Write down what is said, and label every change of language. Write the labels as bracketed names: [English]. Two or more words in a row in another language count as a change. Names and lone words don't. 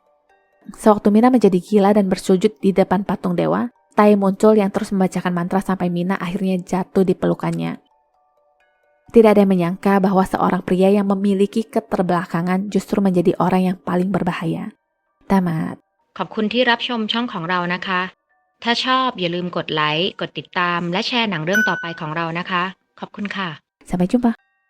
[Indonesian] Sewaktu Mina menjadi gila dan bersujud di depan patung dewa, Tai muncul yang terus membacakan mantra sampai Mina akhirnya jatuh di pelukannya. Tidak ada yang menyangka bahwa seorang pria yang memiliki keterbelakangan justru menjadi orang yang paling berbahaya. Tamat. [Thai] ขอบคุณที่รับชมช่องของเรานะคะ ถ้าชอบอย่าลืมกดไลค์ กดติดตามและแชร์หนังเรื่องต่อไปของเรานะคะ ขอบคุณค่ะ [Indonesian] Sampai jumpa.